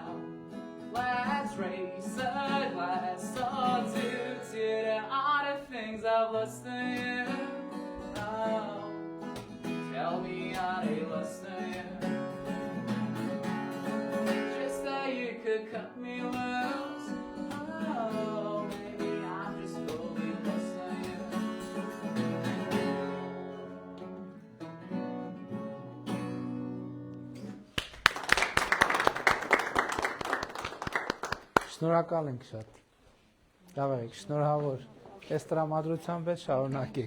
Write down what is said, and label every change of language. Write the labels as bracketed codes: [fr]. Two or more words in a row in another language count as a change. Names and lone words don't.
[en] Let's raise a glass or two to the other things I've lost in you. Oh, tell me how they lost in you. Just that you could cut me loose. Oh, maybe I'm just fully lost in you. [hy] Շնորհակալ ենք շատ։ Լավ եք, շնորհավոր։ Այս տրամադրությամբ էլ շարունակեք։